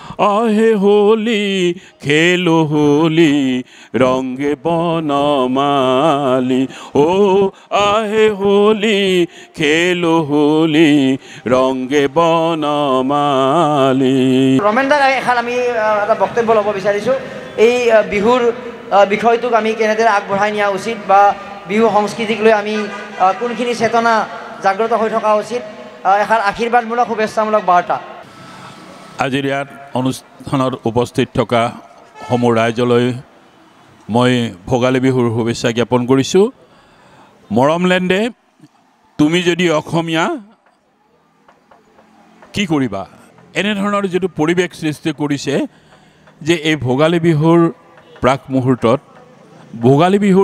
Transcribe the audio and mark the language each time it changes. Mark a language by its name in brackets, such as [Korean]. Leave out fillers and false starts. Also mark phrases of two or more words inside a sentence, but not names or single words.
[Hindi] आहे होली खेलो होली रंगे बनमाली ओ आहे होली खेलो होली रंगे बनमाली [Assamese] ৰমেন দা এখন আমি এটা বক্তব্য ল'ব বিচাৰিছোঁ এই বিহুৰ বিষয়টোক আমি কেনেদৰে আগবঢ়াই নিয়া উচিত বা বিহু সংস্কৃতিক লৈ আমি কোনখিনি চেতনা জাগ্ৰত হৈ থকা উচিত এখন আশীৰ্বাদমূলক শুভেচ্ছামূলক বাৰ্তা আজিৰ ইয়াত অনুষ্ঠানত উপস্থিত থকা সমূহ ৰাইজলৈ মই ভোগালী বিহুৰ শুভেচ্ছা জ্ঞাপন কৰিছোঁ মৰমলেণ্ডে তুমি যদি অসমীয়া কি কৰিবা এনেধৰণৰ যিটো পৰিৱেশ সৃষ্টি কৰিছে যে এই ভোগালী বিহুৰ প্ৰাক মুহূৰ্তত ভোগালী বিহুৰ